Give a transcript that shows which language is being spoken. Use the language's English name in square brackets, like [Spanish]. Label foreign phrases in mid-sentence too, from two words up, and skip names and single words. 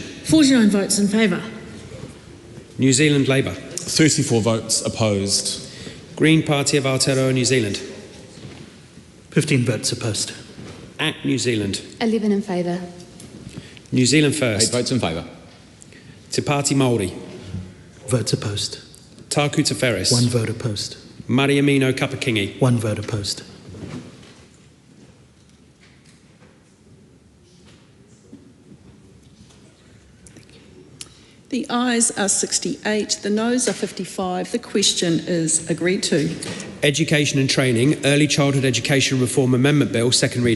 [English] 49 votes in favour. New Zealand Labour. 34 votes opposed. Green Party of Aotearoa, New Zealand. 15 votes opposed. ACT New Zealand. 11 in favour. New Zealand First. 8 votes in favour. Te Pāti Māori. Votes opposed. Tākuta Ferris. 1 vote opposed. Mariamino Kapakingi. 1 vote opposed. The ayes are 68, the noes are 55. The question is agreed to. Education and Training Early Childhood Education Reform Amendment Bill, second reading.